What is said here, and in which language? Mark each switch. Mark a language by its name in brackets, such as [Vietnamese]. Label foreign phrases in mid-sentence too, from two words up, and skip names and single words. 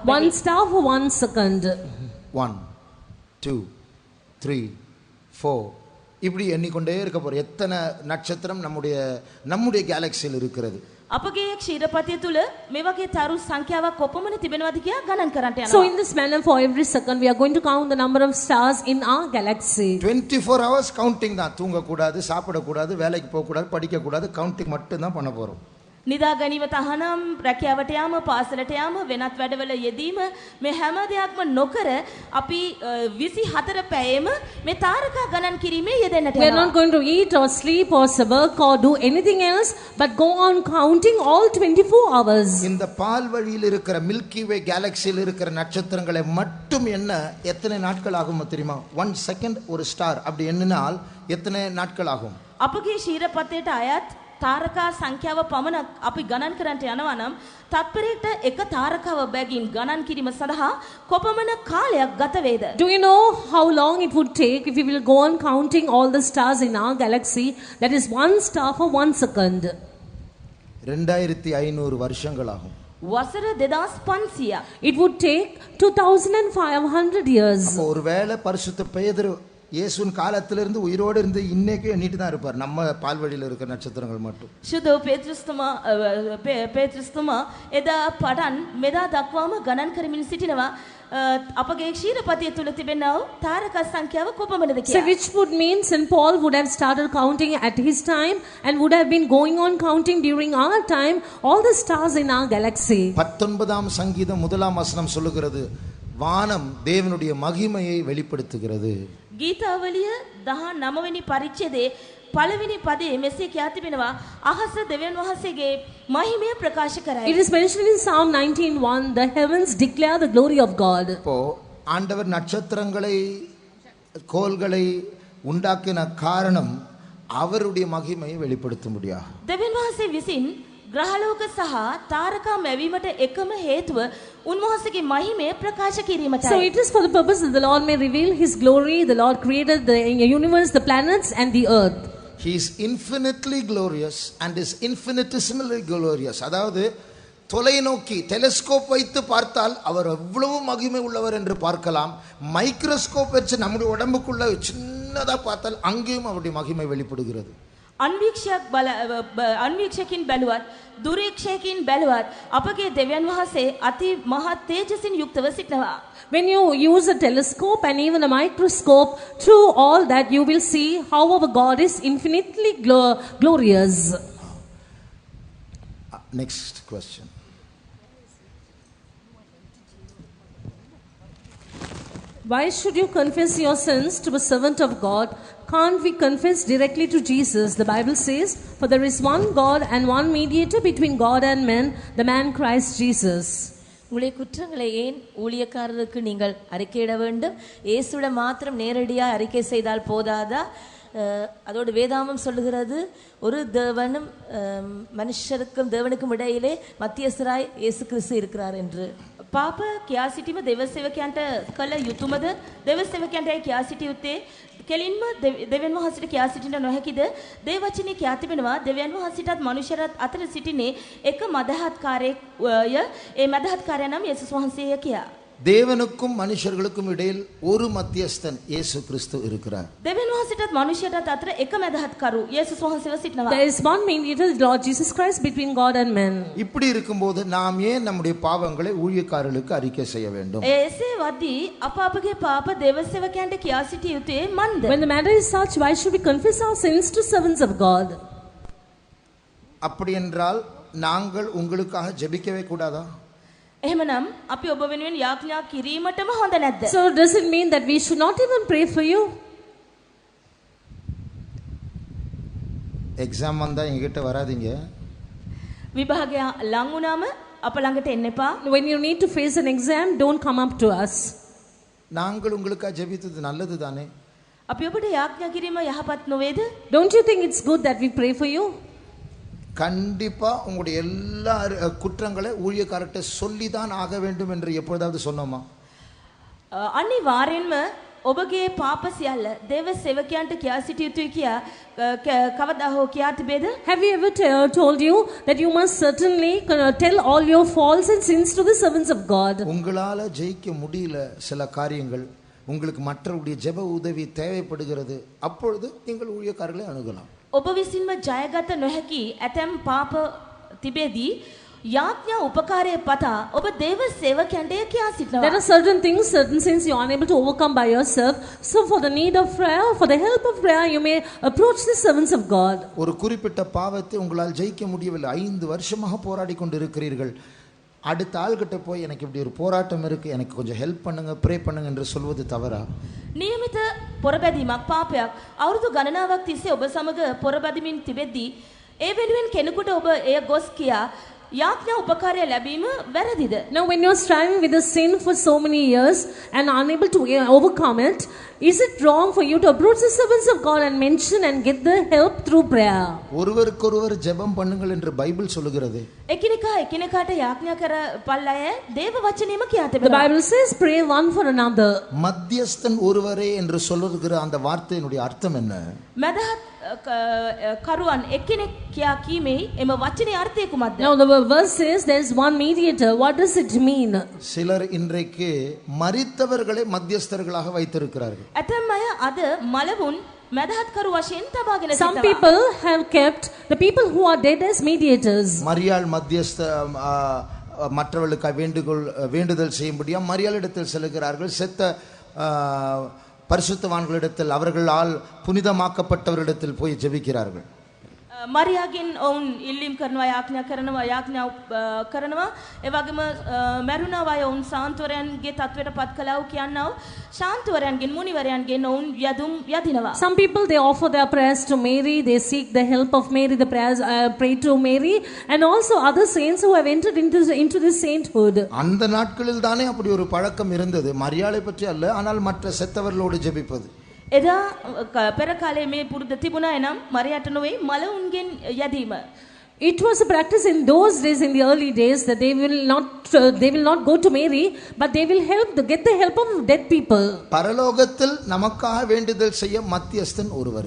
[English] One star for 1 second. [Tamil] 1 2 3 4 இப்படி எண்ணிக்கொண்டே இருக்க போறோம். எத்தனை நட்சத்திரம் நம்முடைய கேலக்சியில் இருக்கிறது. [Sinhala] අපගේ ක්ෂීරපතය තුල මේ වගේ තරු සංඛ්‍යාවක් කොපමණ තිබෙනවද කියලා ගණන් කරන්න [English] So [Sinhala] යනවා. [English] in this manner for every second we are going to count the number of stars in our galaxy. [Tamil] 24 hours கவுண்டிங் தான். தூங்க கூடாது, சாப்பிட கூடாது, வேலைக்கு போக கூடாது, படிக்க கூடாது. கவுண்டிங் மட்டும் தான் பண்ண போறோம். [Sinhala] නිදා ගැනීම තහනම් රැකියාවට යාම පාසලට යාම වෙනත් වැඩවල යෙදීම මේ හැම දෙයක්ම නොකර අපි 24 පැයෙම මේ තාරකා ගණන් කිරීමේ යෙදෙන්නට [English] We are [Sinhala] යනවා. [English] not going to eat or sleep or work or do anything else but go on counting all 24 hours. [Tamil] இந்த பால்வழியில் இருக்கிற மில்கி வே கேலக்சியில் இருக்கிற நட்சத்திரங்களை மட்டும் என்ன எத்தனை நாட்கள் ஆகும் தெரியுமா? 1 செகண்ட் ஒரு ஸ்டார் அப்படி எண்ணினால் எத்தனை நாட்கள் ஆகும்? [Sinhala] අපගේ ක්ෂීරපතයට අයත් තාරකා සංඛ්‍යාව පමණක් අපි ගණන් කරන්නට යනවා නම් තත්පරයකට එක තාරකාව බැගින් ගණන් කිරීම සඳහා කොපමණ කාලයක් ගත වේද? [English] Do you know how long it would take if we will go on counting all the stars in our galaxy? That is 1 star for 1 second. [Tamil] 2500 வருஷங்கள் ஆகும். [Sinhala] වසර 2500. [English] It would take 2500 years. [Tamil] அப்போ ஒருவேளை பரிசுத்த பேதுரு இயேசுவின் காலத்திலிருந்து உயிரோடு இருந்து இன்னைக்கு எண்ணிட்டு தான் இருப்பார், நம்ம பால்வழியில் இருக்கிற நட்சத்திரங்கள் மட்டும். [Sinhala] ශුද්ධ පේත්‍රස්තුමා එදා පටන් මෙදා දක්වාම ගණන් කරමින් සිටිනවා අපගේ ක්ෂීරපතිය තුල තිබෙනා වූ තාරක සංඛ්‍යාව කොපමණද [English] So [Sinhala] කියලා. [English] which would mean St. Paul would have started counting at his time and would have been going on counting during our time all the stars in our galaxy. [Tamil] 19ஆம் சங்கீதம் 1ஆம் வசனம் சொல்லுகிறது, வானம் தேவனுடைய மகிமையை வெளிப்படுத்துகிறது. [Sinhala] ගීතාවලිය 19 වෙනි පරිච්ඡේදයේ පළවෙනි පදයේ මෙසේ කියා තිබෙනවා, අහස දෙවියන් වහන්සේගේ මහිමය ප්‍රකාශ කරයි. [English] It is mentioned in Psalm 19:1, the heavens declare the glory of God. [Tamil] இப்போ ஆண்டவர் நட்சத்திரங்களை கோள்களை உண்டாக்கின காரணம் அவருடைய மகிமையை வெளிப்படுத்த முடியாது. [Sinhala] දෙවියන් වහන්සේ විසින් ග්‍රහලෝක සහ තාරකා මැවීමට එකම හේතුව උන්වහන්සේගේ මහිමය ප්‍රකාශ [English] So [Sinhala] කිරීමටයි. [English] it is for the purpose that the Lord may reveal his glory. The Lord created the universe, the planets and the earth. He is infinitely glorious and is infinitesimally glorious. [Tamil] அதாவது தொலைநோக்கி டெலிஸ்கோப் வைத்து பார்த்தால் அவர் எவ்வளவு மகிமை உள்ளவர் என்று பார்க்கலாம். மைக்ரோஸ்கோப் வச்சு நம்முடைய உடம்புக்குள்ள சின்னதா பார்த்தால் அங்கேயும் அவருடைய மகிமை வெளிப்படுகிறது. [Sinhala] අන්වීක්ෂකින් බැලුවත් දුරීක්ෂයකින් බැලුවත් අපගේ දෙවියන් වහන්සේ අති මහත් තේජසින් යුක්තව සිටිනවා. [English] When you use a telescope and even a microscope, through all that you will see how our God is infinitely glorious. Next question. Why should you confess your sins to a servant of God? Can't we confess directly to Jesus? The Bible says, for there is one God and one mediator between God and men, the man Christ Jesus. [Tamil] உங்களுடைய குற்றங்களை ஏன் ஊழியக்காரருக்கு நீங்கள் அறிக்கையிட வேண்டும்? இயேசுவிட மாத்திரம் நேரடியாக அறிக்கை செய்தால் போதாதா? அதோடு வேதாமம் சொல்லுகிறது, ஒரு தேவனும் மனுஷருக்கும் தேவனுக்கும் இடையிலே மத்தியஸ்தராய் இயேசு கிறிஸ்து இருக்கிறார் என்று. [Sinhala] පාප කියා සිටීම දෙව සේවකයන්ට කළ යුතුයමද? දෙව සේවකයන්ට කියා සිටිය යුත්තේ කෙලින්ම දෙවියන් වහන්සේට කියා සිටින්න නොහැකිද? දේව වචනේ කියා තිබෙනවා, දෙවියන් වහන්සේටත් මනුෂ්‍යරත් අතර සිටින්නේ එක මදහත්කාරයෙක්ය. ඒ මදහත්කාරයා නම් යේසුස් වහන්සේය කියා. [Tamil] தேவனுக்கும் மனுஷர்களுக்கும் இடையில் ஒரு மத்தியஸ்தன் இயேசு கிறிஸ்து இருக்கிறார். [Sinhala] දෙවියන් වහන්සේටත් මනුෂ්‍යයටත් අතර එක මදහත්කරු යේසුස් වහන්සේව සිටිනවා. [English] There is one mediator, the Lord Jesus Christ, between God and men. [Tamil] இப்படி இருக்கும்போது நாம் ஏன் நம்முடைய பாவங்களை ஊழியக்காரர்களுக்கு அறிக்கை செய்ய வேண்டும்? [Sinhala] එසේ වදී අප අපගේ පාප දෙව සේවකයන්ට කියා සිටිය යුත්තේ මන්ද? [English] When the matter is such, why should we confess our sins to servants of God? [Tamil] அப்படி என்றால் நாங்கள் உங்களுக்காக ஜெபிக்கவே கூடாதா? [Sinhala] එහෙමනම් අපි ඔබ වෙනුවෙන් යාඥා කිරීමටම හොඳ නැද්ද? [English] So does it mean that we should not even pray for you? [Tamil] எக்ஸாம் வந்தா எங்ககிட்ட வராதீங்க. [Sinhala] විභාගය ලං වුණාම අප ළඟට එන්න එපා. [English] When you need to face an exam, don't come up to us. [Tamil] நாங்கள் உங்களுக்காக ஜெபித்தது நல்லது தானே? [Sinhala] අපි ඔබට යාඥා කිරීම යහපත් නොවේද? [English] Don't you think it's good that we pray for you? [Tamil] கண்டிப்பா உங்களுடைய எல்லா குற்றங்களை ஊழியக்காரர்கிட்ட சொல்லிதான் ஆக வேண்டும் என்று எப்பொழுதாவது சொன்னோமா? [Sinhala] අනිවාර්යෙන්ම ඔබගේ පාප සියල්ල දේව සේවකයන්ට කියා සිටිය යුතුයි කියා කවදා හෝ කියා තිබේද? [English] Have we ever told you that you must certainly tell all your faults and sins to the servants of God? [Tamil] உங்களால ஜெயிக்க முடியல சில காரியங்கள், உங்களுக்கு மற்றவருடைய ஜெப உதவி தேவைப்படுகிறது, அப்பொழுது நீங்கள் ஊழியக்காரர்களை அணுகலாம். [Sinhala] ඔබ විසින්ම ජයගත නොහැකි ඇතැම් පාප තිබෙදී යාඥා උපකාරය පතා ඔබ දේව සේවකයන්ට කියා සිටිනවා. [English] There are certain things, certain sins you are unable to overcome by yourself. So for the need of prayer, for the help of prayer, you may approach the servants of God. [Tamil] ஒரு குறிப்பிட்ட பாவத்தை உங்களால் ஜெயிக்க முடியவில்லை, 5 வருஷமாக போராடி கொண்டு இருக்கிறீர்கள். அடுத்த ஆள்கிட்ட போய் எனக்கு இப்படி ஒரு போராட்டம் இருக்கு, எனக்கு கொஞ்சம் ஹெல்ப் பண்ணுங்க, ப்ரே பண்ணுங்க என்று சொல்வது தவறா? [Sinhala] නියමිත පොරබැදීමක් පාපයක්. අවුරුදු ගණනාවක් තිස්සේ ඔබ සමග පොරබැදීමින් තිබෙද්දී ඒ වෙනුවෙන් කෙනෙකුට ඔබ එය ගොස් කියා යාඥා උපකාරය ලැබීම වැරදිද? [English] Now when you are striving with a sin for so many years and unable to overcome it, is it wrong for you to approach the servants of God and mention and get the help through prayer? [Tamil] ஒருவருக்கொருவர் ஜெபம் பண்ணுங்கள் என்று பைபிள் சொல்லுகிறது. [Sinhala] එකිනෙකා එකිනෙකාට යාඥා කර පල්ලාය දේව වචනේම කියා [English] The [Sinhala] තිබෙනවා. [English] Bible says pray one for another. [Tamil] மத்தியஸ்தன் ஒருவரே என்று சொல்லுகிற அந்த வார்த்தையினுடைய அர்த்தம் என்ன? [Sinhala] මදහත් කරුවන් එක්කෙනෙක් කියා කීමේ එම වචනේ අර්ථය කුමක්ද? [English] Now the verse says there is one mediator. What does it mean? [Tamil] சிலர் இன்றைக்கு மரித்தவர்களை மத்தியஸ்தர்களாக வைத்திருக்கிறார்கள். [Sinhala] ඇතැම් අය අද මලවුන් මැදහත්කරු වශයෙන් තබාගෙන [English] Some [Sinhala] සිටිනවා. [English] people have kept the people who are dead as mediators. [Tamil] மரியாள் மத்தியஸ்த மற்றவர்களுக்கு வேண்டுதல் செய்யும்படியா மரியாளிடத்தில் செல்கிறார்கள். செத்த பரிசுத்தவான்களிடத்தில் அவர்களால் புனிதமாக்கப்பட்டவரிடத்தில் போய் ஜெபிக்கிறார்கள். [Sinhala] මරියාගෙන් ඔවුන් ඉල්ලීම් කරනවා යාඥා කරනවා ඒ වගේම මරුණා අය ඔවුන් ශාන්තවරයන්ගේ තත්වයට පත් කළා කියනව ශාන්තවරයන්ගෙන් මුනිවරයන්ගෙන් ඔවුන් යදුම් යදිනවා. [English] Some people they offer their prayers to Mary, they seek the help of Mary, the prayers pray to Mary, and also other saints who have entered into this sainthood. [Tamil] அந்த நாட்களில் தானே அப்படி ஒரு பழக்கம் இருந்தது. மரியாளை பற்றி அல்ல, ஆனால் மற்ற செத்தவர்களோடு ஜெபிப்பது. [Sinhala] එදා පෙර කාලේ මේ පුරුද්ද තිබුණා එනම් මරියට නොවේ මලවුන්ගෙන් යදීම. [English] It was a practice in those days, in the early days, that they will not go to Mary, but they will get the help of dead people. [Tamil] பரலோகத்தில் நமக்காக வேண்டுதல் செய்ய மத்தியஸ்தன் ஒருவரே.